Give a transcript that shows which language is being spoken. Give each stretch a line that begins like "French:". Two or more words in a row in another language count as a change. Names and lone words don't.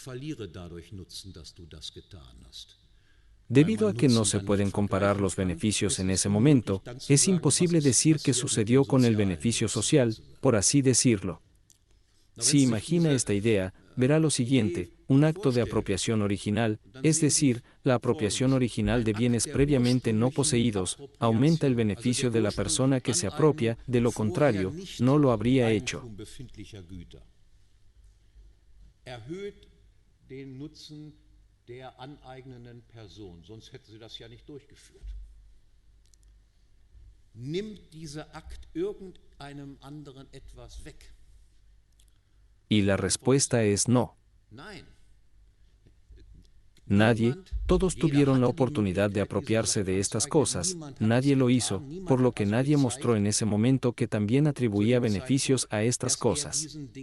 Spanish: Debido a que no se pueden comparar los beneficios en ese momento, es imposible decir qué sucedió con el beneficio social, por así decirlo. Si imagina esta idea, verá lo siguiente: un acto de apropiación original, es decir, la apropiación original de bienes previamente no poseídos, aumenta el beneficio de la persona que se apropia, de lo contrario, no lo habría hecho.
German: Der aneignenden Person, sonst hätte sie das ja nicht durchgeführt. Nimmt dieser Akt irgendeinem anderen etwas weg?
Spanish: Y la respuesta es no.
German: Nein.
Spanish: Nadie, todos tuvieron la oportunidad de apropiarse de estas cosas, nadie lo hizo, por lo que nadie mostró en ese momento que también atribuía beneficios a estas cosas.